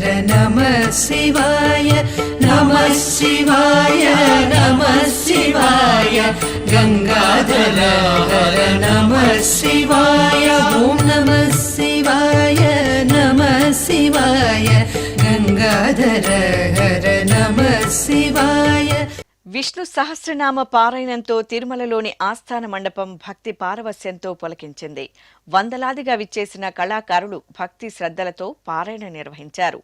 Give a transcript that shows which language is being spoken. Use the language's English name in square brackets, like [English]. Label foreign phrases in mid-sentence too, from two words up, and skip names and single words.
[Sanskrit] नमः शिवाय, नमः शिवाय, नमः शिवाय. गंगाधर हर नमः शिवाय, ओम नमः शिवाय, नमः शिवाय. गंगाधर हर नमः शिवाय. [Telugu] విష్ణు సహస్రనామ పారాయణంతో తిరుమలలోని ఆస్థాన మండపం భక్తి పారవస్యంతో పులకించింది. వందలాదిగా విచ్చేసిన కళాకారులు భక్తి శ్రద్ధలతో పారాయణ నిర్వహించారు.